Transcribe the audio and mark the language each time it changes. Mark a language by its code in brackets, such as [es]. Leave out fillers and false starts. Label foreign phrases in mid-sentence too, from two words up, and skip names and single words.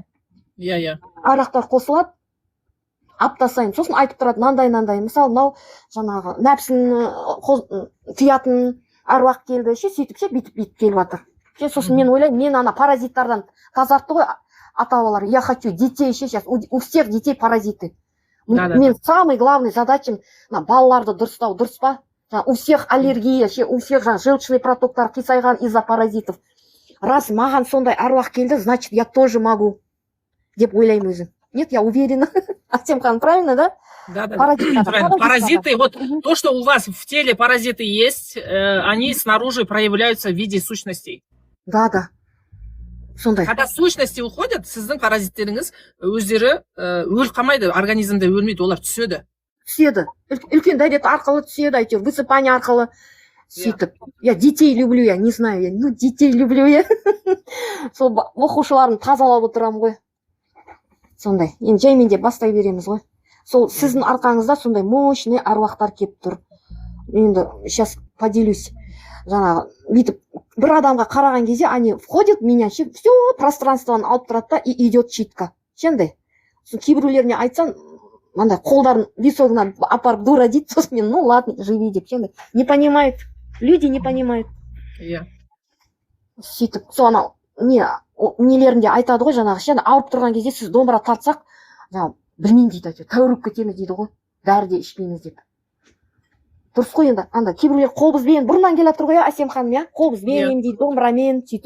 [kk] Иә. Аруақтар қосылады. Апта сайын. Сосын айтып тұрады, нандай. Мысалы, мынау жаңағы нәпсін тыятын аруақ келді. Ше сөйтіп ше бүйтіп келіп жатыр. Сосын мен ойлаймын, мен ана паразиттардан тазартты ғой ата-бабалар. [ru] Я хочу детей сейчас. У всех детей паразиты. [kk] Мен [ru] самый главный задачам [kk] балаларды дұрыстау, дұрыс па? [ru] У всех аллергия, у всех желчный [kk] протоктар қисайған [ru] из-за паразитов. [kk] Раз маған сондай аруақ келді, [ru] значит, я тоже могу. [kk] Деп ойлаймын өзім. [ru] Нет, я уверена. [kk] Әсем ханым, [ru] правильно, да? Да. Паразиты, вот то, что у вас в теле паразиты есть, они снаружи проявляются в виде сущностей. [kk] Да. Сондай. [ru] Когда сущности уходят, [kk] сіздің паразиттеріңіз өздері өліп қалмайды, организмде өлмейді, олар түседі. Түседі. Үлкен дәрет арқылы түседі, әйтеуір, высыпание арқылы. Сөйтіп. [ru] Я детей люблю, я не знаю, детей люблю, я. [kk] Сол оқушыларын тазалап отырамын ғой. Сондай. Енді жаймен де бастай береміз ғой. Сол сіздің арқаңызда сондай мощный аруақтар кеп тұр. Енді [ru] сейчас поделюсь. [kk] Жаңағы бүйтіп бір адамға қараған кезде [ru] они входят в меня, все пространствоны [kk] алып тұрады да [ru] и идет читка. [kk] Шенде. Кейбіреулеріне айтсам, мындай қолдарын висогына апарып дура дейді, сосын мен, [ru] ну ладно, живи [kk] деп шенде. [ru] Не понимают. Люди не понимают. [kk] Иә. Сөйтіп, сол анау нелерінде айтады ғой жаңағы ше ауырып тұрған кезде сіз домбыра тартсақ, жаңағы білмеймін дейді, тәуіріп кетеміз дейді ғой, дәрі де ішпейміз деп. Дұрыс қой енді, анда кейбіреулер қобызбен бұрыннан келе жатыр ғой, Әсем ханым, иә, қобызбен дейді, домбырамен сөйтіп.